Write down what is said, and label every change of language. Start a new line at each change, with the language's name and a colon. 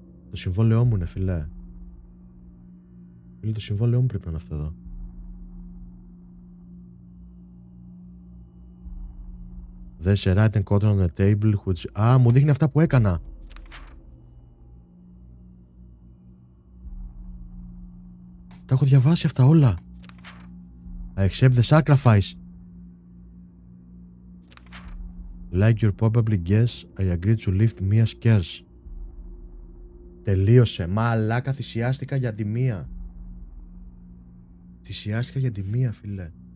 Greek: το συμβόλαιό μου είναι, φιλέ. Το συμβόλαιό μου πρέπει να είναι αυτό εδώ.
English: There's a writing code on the table which...
Greek: μου δείχνει αυτά που έκανα. Τα έχω διαβάσει αυτά όλα.
English: I accept the sacrifice. Like you probably guess, I agreed to lift Mia's curse.
Greek: Τελείωσε. Μαλάκα, θυσιάστηκα για τη μία. Θυσιάστηκα για τη μία, φίλε.